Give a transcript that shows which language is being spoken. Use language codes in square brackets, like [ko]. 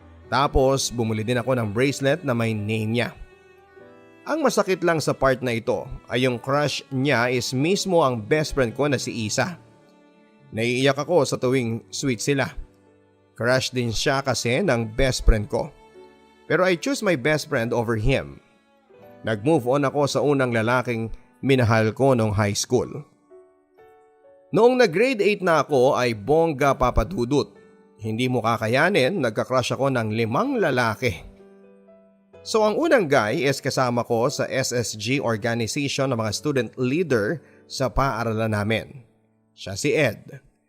[tl] Tapos bumili din ako ng bracelet na may name niya. Ang masakit lang sa part na ito ay yung crush niya is mismo ang best friend ko na si Isa. Naiiyak ako sa tuwing sweet sila. Crush din siya kasi ng best friend ko. [en] Pero I choose my best friend over him. [tl] Nag-move on ako sa unang lalaking minahal ko noong high school. Noong nag-grade 8 na ako ay bongga papadudot. Hindi mo kakayanin, nagka-crush ako ng 5 lalaki. So ang unang guy is kasama ko sa SSG organization ng mga student leader sa paaralan namin. Siya si Ed.